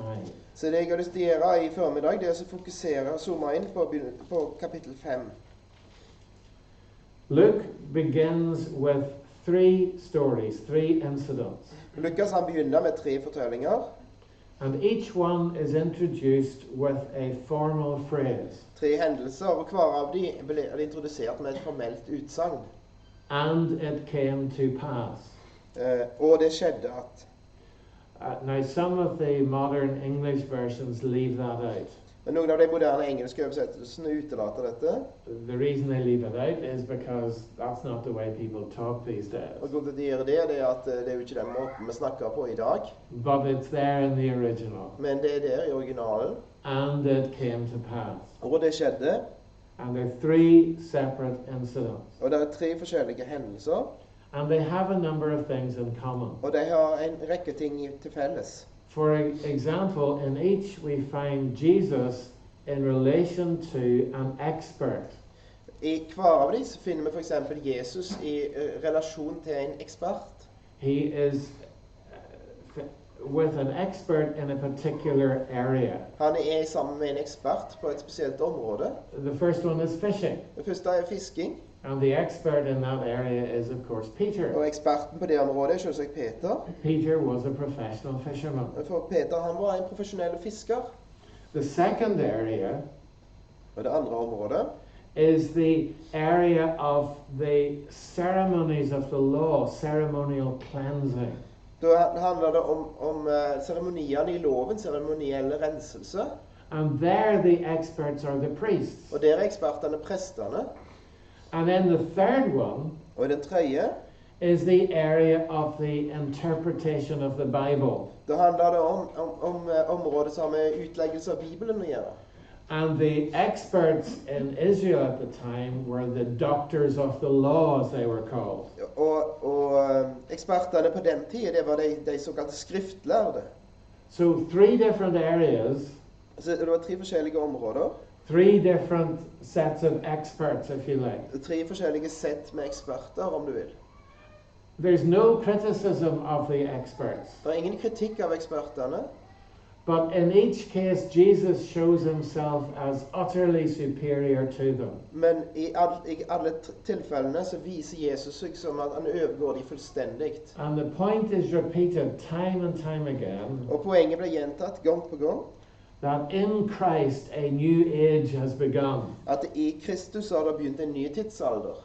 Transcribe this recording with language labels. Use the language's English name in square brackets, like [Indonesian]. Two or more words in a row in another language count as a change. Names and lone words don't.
[Norwegian] Så det jeg har lyst til å gjøre i formiddag, det er å fokusere og zoome inn på kapittel 5. [English] Luke begins with three stories, three incidents. [Norwegian] Lukas han begynner med 3 fortellinger. [English] And each one is introduced with a formal phrase. [Norwegian] 3 hendelser, og hver av de ble introdusert med et formelt utsagn. [English] And it came to pass. [Norwegian] Og det skjedde at. [English] Now some of the modern English versions leave that out. [Norwegian] Men noen av de moderne engelske oversettelsene utelater dette. [English] The reason they leave it out is because that's not the way people talk these days. [Norwegian] Og grunnen til at de gjør det, er at det er jo ikke den måten vi snakker på i dag. [English] But it's there in the original. [Norwegian] Men det er der i originalen. [English] And it came to pass. [Norwegian] Og det skjedde. [English] And there are 3 separate incidents. [Norwegian] Og det er 3 forskjellige hendelser, [English] And they have a number of things in common. [Norwegian] og de har en rekke ting til felles. [English] For example, in each we find Jesus in relation to an expert. [Norwegian] I hver av dem så finner vi for eksempel Jesus i relasjon til en ekspert. [English] He is with an expert in a particular area. [Norwegian] Han er sammen med en ekspert på et spesielt område. [English] The first one is fishing. [Norwegian] Det første er fisking, [English] And the expert in that area is, of course, Peter. [Norwegian] og eksperten på det området er selvsagt Peter. [English] Peter was a professional fisherman. [Norwegian] For Peter, han var en profesjonell fisker. [English] The second area [Norwegian] Og det andre området [English] is the area of the ceremonies of the law, ceremonial cleansing. [Norwegian] Da handler det om seremoniene i loven, seremonielle renselse. [English] And there the experts are the priests. [Norwegian] Og der er ekspertene prestene. [English] And then the third one [Norwegian] Og i den tredje, [English] is the area of the interpretation of the Bible. [Norwegian] da handler det om området som har med utleggelse av Bibelen å gjøre. [English] And the experts in Israel at the time were the doctors of the law, as they were called. [Norwegian] Og ekspertene på den tiden, det var de såkalte skriftlærde. [English] So 3 different areas, [Norwegian] Så det var 3 forskjellige områder, [English] 3 different sets of experts, if you like. [Norwegian] 3 forskjellige sett med eksperter, om du vil. [English] There's no criticism of the experts, [Norwegian] Det er ingen kritikk av ekspertene, [English] but in each case Jesus shows himself as utterly superior to them. [Norwegian] men i alle tilfellene så viser Jesus seg som at han overgår de fullstendig. [English] And the point is repeated time and time again, [Norwegian] Og poenget ble gjentatt gang på gang, [English] that in Christ a new age has begun. [Norwegian] at i Kristus har det begynt en ny tidsalder.